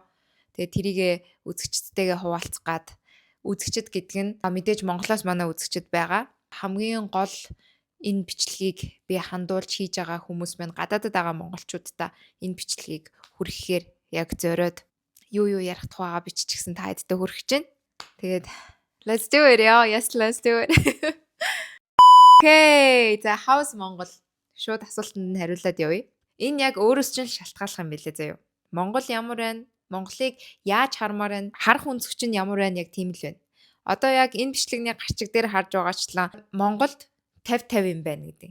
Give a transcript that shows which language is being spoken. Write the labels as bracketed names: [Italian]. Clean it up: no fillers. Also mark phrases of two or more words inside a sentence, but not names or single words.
[Mongolian] Тэгээ тэрийгэ үзэгчдтэйгээ хуваалцах гад. Үзэгчд гэдэг нь мэдээж Монголоос манай үзэгчд байгаа. Хамгийн гол энэ бичлэгийг би хандуулж хийж байгаа хүмүүс маань гадаадд байгаа монголчуудаа энэ бичлэгийг хүргэхээр яг зориод юу ярих тухайгаа биччихсэн та хэдтэй хүргэж байна. [English] Тэгээд let's do it яа. Yes, let's do it. [Mongolian] Окей. За how's Монгол? Шууд асуултанд нь хариулаад явъя. Энэ яг өөрөөс чинь шалтгааллах юм билээ заяа. Монгол ямар байна? Монголыг яаж хармаар байна? Харах өнцөг чинь ямар байна? Яг тийм л байна. Одоо яг энэ бичлэгний гарчиг дээр харж байгаачлаа Монголд 50-50 юм байна гэдэг.